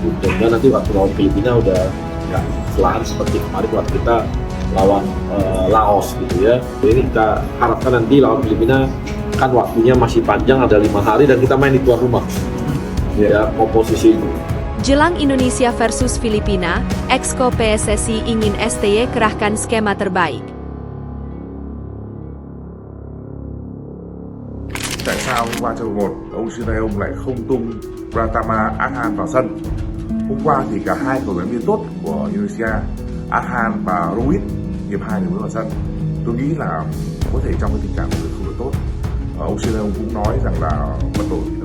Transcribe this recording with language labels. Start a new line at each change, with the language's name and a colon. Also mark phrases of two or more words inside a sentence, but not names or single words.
Indonesian: Dan nanti waktu lawan Filipina udah nggak selahan seperti kemarin waktu kita lawan Laos gitu ya. Jadi kita harapkan nanti lawan Filipina kan waktunya masih panjang, ada 5 hari dan kita main di tuan rumah. Ya, komposisi itu. Jelang Indonesia versus Filipina, Exco PSSI ingin STY kerahkan skema terbaik.
Vietnamese: Tại sao qua trận 1 ông Sintayong lại không tung Pratama Akhan vào sân? Hôm qua thì cả hai cầu thủ viên tốt của Indonesia, Akhan và Ruiz, hiệp 2 mới vào sân. Tôi nghĩ là có thể trong cái tình trạng không được tốt. Ông Sintayong cũng nói rằng là mật độ thi đấu.